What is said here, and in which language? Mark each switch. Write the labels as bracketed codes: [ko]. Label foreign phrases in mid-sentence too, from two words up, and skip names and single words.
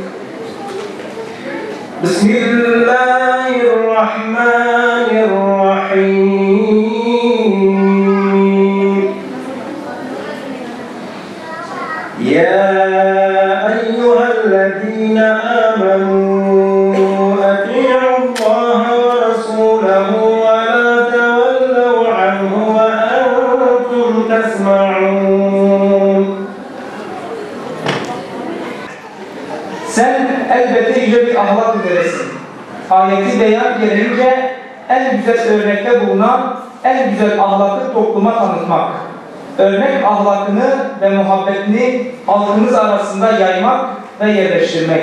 [ar] بسم الله الرحمن الرحيم يا أيها الذين آمنوا أطيعوا الله ورسوله ولا تولوا عنه وأنتم تسمعون. [tr] Sen elbette yüce bir ahlak üzeresin. Ayeti beyan gelince en güzel örnekte bulunan en güzel ahlakı topluma tanıtmak. Örnek ahlakını ve muhabbetini halkınız arasında yaymak ve yerleştirmek.